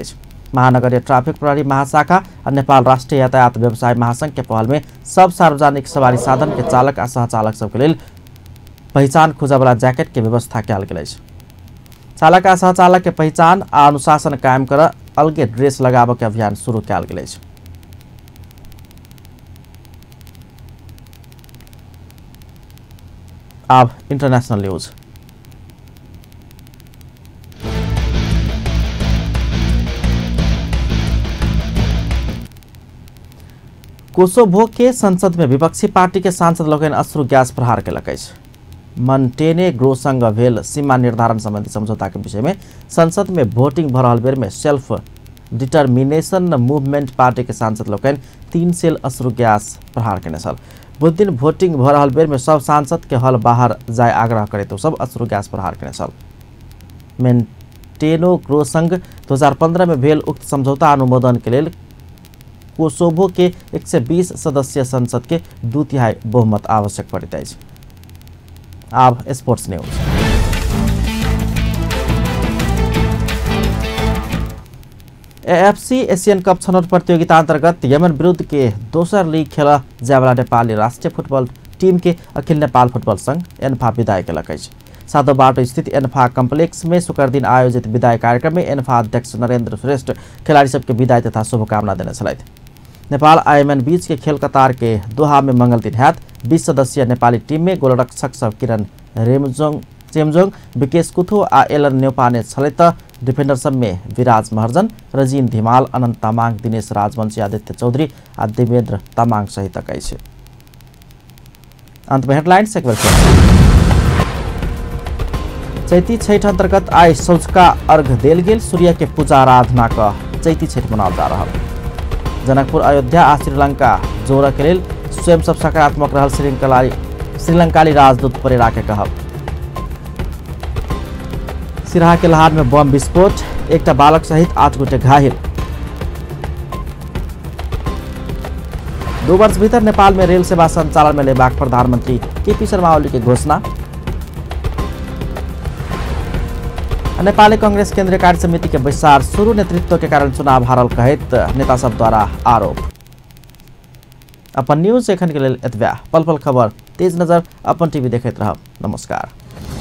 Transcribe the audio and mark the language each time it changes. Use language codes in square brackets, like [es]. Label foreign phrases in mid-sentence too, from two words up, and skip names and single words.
[mai] महानगरीय ट्राफिक प्रहरी महाशाखा और नेपाल राष्ट्रीय यातायात व्यवसाय महासंघ के पहल में सब सार्वजनिक सवारी साधन के चालक आ सहचालक सबके लेल पहचान खोजा वाला जैकेट के व्यवस्था कल गेल। चालक आ सहचालक के पहचान आ अनुशासन कायम कर अलगे ड्रेस लगाव के अभियान शुरू कल गेल। [en] अब international news. [mai] कोसोभो के संसद में विपक्षी पार्टी के सांसद लोगन अश्रु गैस प्रहार केलक। मन्टेनेग्रो संग भेल सीमा निर्धारण संबंधी समझौता के विषय में संसद में वोटिंग भ रहल बेर में सेल्फ डिटर्मिनेशन मूवमेंट पार्टी के सांसद लोगन 3 सेल अश्रु गैस प्रहार केने छल। बुध दिन वोटिंग भ रहल बेर में सब सांसद के हल बाहर जाय आग्रह करे तो सब अश्रु गैस प्रहार केने छल। मन्टेनेग्रो संग 2015 में भेल उक्त समझौता अनुमोदन के लेल कोसोभो के 120 सदस्यीय संसद के 2/3 बहुमत आवश्यक पड़ता है। अब [en] sports news. [mai] एएफसी एशियन कप छनौट प्रतियोगिता अंतर्गत यमन विरुद्ध के दोसर लीग खेल जायवाला नेपाली राष्ट्रीय फुटबल टीम के अखिल नेपाल फुटबल संघ एन्फा विदाई केलक। सातों बाटो स्थित एन्फा कम्प्लेक्स में शुक्र दिन आयोजित विदाई कार्यक्रम में एन्फा अध्यक्ष नरेन्द्र श्रेष्ठ खिलाड़ी सबके विदाई तथा शुभकामना देने छलैथ। नेपाल आयमन बीच के खेल कतार के दोहा में मंगल दिन हैत 20 सदस्यीय नेपाली टीम में गोलरक्षक सब किरण चेम्जोङ, विकेश कुथो आ एलन न्यौपाने छले त डिफेन्डर सब में विराज महर्जन, रजिन धिमाल, अनन्त तामाङ, दिनेश राजवंशी, आदित्य चौधरी आ देवेन्द्र तामाङ सहित कैसे। अंत में हेडलाइंस एक बार चैती छठ अंतर्गत आई सौचका अर्घ देल गेल। सूर्य के पूजा आराधना का चैती छठ मनाल जा रहा। जनकपुर अयोध्या आ श्रीलंका जोड़ के लेल स्वयं सब सकारात्मक रहल श्रीलंकाली राजदूत परेरा के कहब। सिराहा के लहार में बम विस्फोट, एक बालक सहित 8 गोटे घायल। 2 वर्ष भीतर नेपाल में रेल सेवा संचालन में लेबाक प्रधानमंत्री केपी शर्मा ओली के घोषणा। नेपाली कांग्रेस केंद्रीय कार्य समिति के बैसार शुरू, नेतृत्व के कारण चुनाव हारल कहित नेता सब द्वारा आरोप। अपन न्यूज एखन के लेल एतबा। पल पल खबर तेज नजर अपन टीवी देखैत रहब। नमस्कार।